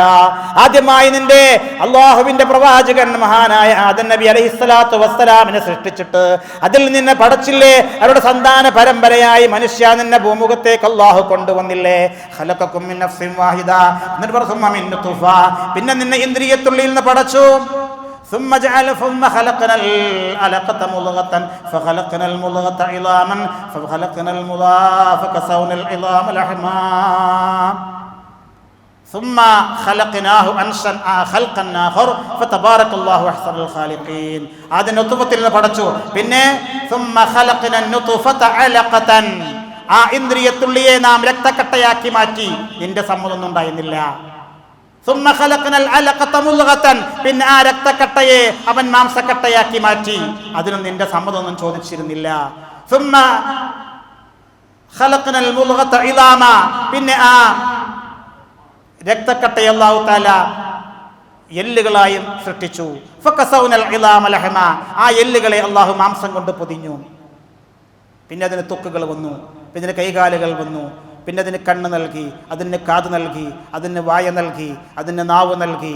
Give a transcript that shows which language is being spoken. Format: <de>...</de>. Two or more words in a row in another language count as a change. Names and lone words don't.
<ml>ആദ്യമായി നിന്റെ അള്ളാഹുവിന്റെ പ്രവാചകൻ മഹാനായ ആദം നബി</ml> <ar>عليه الصلاة والسلام</ar> <ml>സൃഷ്ടിച്ചിട്ട് അതിൽ നിന്നെ പടച്ചില്ലേ? അവരുടെ സന്താന പരമ്പരയായി മനുഷ്യ നിന്നെ ഭൂമുഖത്തേക്ക് അള്ളാഹു കൊണ്ടുവന്നില്ലേ?</ml> <ar>خلقكم من نفس واحدة.</ar> <ml>പിന്നെ നിന്നെ ഇന്ദ്രിയത്തുള്ളിയിൽ നിന്ന് പടച്ചു.</ml> <ar>ثم خلقنا العلقة مضغة فخلقنا المضغة عظاما فخلقنا المضغة فكسونا العظام لحما ثم خلقناه خلقا آخر فتبارك الله أحسن الخالقين.</ar> <ml>ആദ്യം നുത്ഫത്തിൽ നിന്ന് പടച്ചു. പിന്നെ</ml> <ar>ثم خلقنا النطفة علقة.</ar> <ml>ആ ഇന്ദ്രിയത്തുള്ളിയെ നാം രക്തക്കട്ടയാക്കി മാറ്റി. നിന്റെ സമ്മതമൊന്നും ഉണ്ടായിരുന്നില്ല.</ml> <ar>ثم خلقنا العلقة مضغة.</ar> <ml>പിന്നെ ആ രക്തക്കട്ടയെ അവൻ മാംസക്കട്ടയാക്കി മാറ്റി. അതിനും നിന്റെ സമ്മതമൊന്നും ചോദിച്ചിരുന്നില്ല.</ml> <ar>ثم خلقنا المضغة عظاما.</ar> <ml>പിന്നെ ആ രക്തക്കട്ടയെ</ml> <ar>الله تعالى</ar> <ml>എല്ലുകളായും സൃഷ്ടിച്ചു.</ml> <ar>فكسونا العظام لحما.</ar> <ml>ആ എല്ലുകളെ അല്ലാഹു മാംസം കൊണ്ട് പൊതിഞ്ഞു. പിന്നെ അതിന് ത്വക്കുകൾ വന്നു, പിന്നെ അതിന് കൈകാലുകൾ വന്നു, പിന്നെ അതിന് കണ്ണ് നൽകി, അതിന് കാത് നൽകി, അതിന് വായ നൽകി, അതിന് നാവ് നൽകി.</ml>